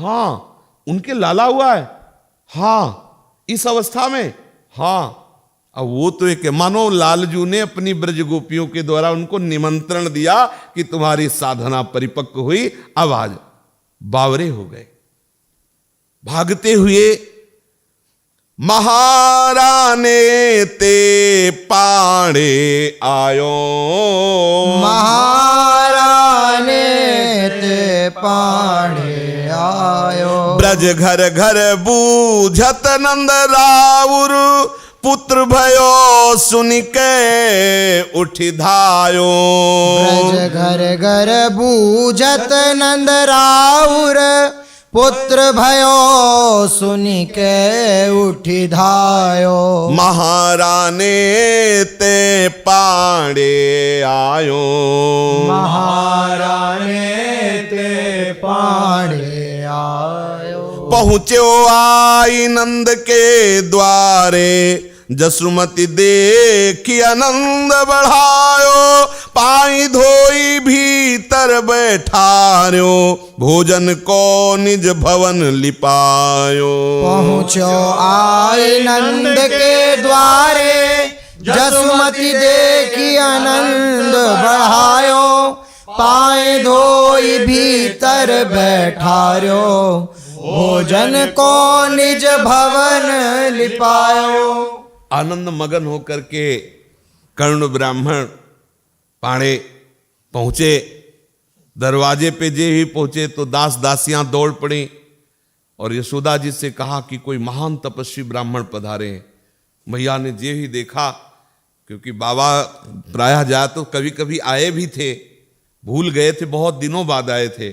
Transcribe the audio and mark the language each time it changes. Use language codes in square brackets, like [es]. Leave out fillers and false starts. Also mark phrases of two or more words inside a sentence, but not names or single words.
[hi] हाँ। उनके लाला हुआ है? हाँ। इस अवस्था में? हाँ। अब वो तो एक मानो लालजू ने अपनी ब्रज गोपियों के द्वारा उनको निमंत्रण दिया कि तुम्हारी साधना परिपक्व हुई, अब आज बावरे हो गए। भागते हुए [bra] महाराने ते पाणे आयो, महाराने ते पाणे आयो। ब्रज घर घर बूझत नंद राउर, पुत्र भयो सुनिके उठि धायो। ब्रज घर घर बूझत नंद राउर, पुत्र भयो सुनिके उठि धायो। महाराने ते पाणे आयो, महाराने ते पाणे आयो। पहुँचो आई नंद के द्वारे, जसुमति देखी आनंद बढ़ायो। पाई धोई भीतर बैठायो, भोजन को निज भवन लिपायो। पहुँचो आई नंद के द्वारे, जसुमति देखी आनंद बढ़ायो। पाए धोई भीतर बैठायो, भोजन को निज भवन लिपायो। [hi] आनंद मगन होकर के कर्ण ब्राह्मण पाणे पहुंचे। दरवाजे पे जे ही पहुंचे तो दास दासियां दौड़ पड़ी और यशोदा जी से कहा कि कोई महान तपस्वी ब्राह्मण पधारे हैं। मैया ने जे ही देखा, क्योंकि बाबा प्रायः जा तो कभी कभी आए भी थे, भूल गए थे, बहुत दिनों बाद आए थे।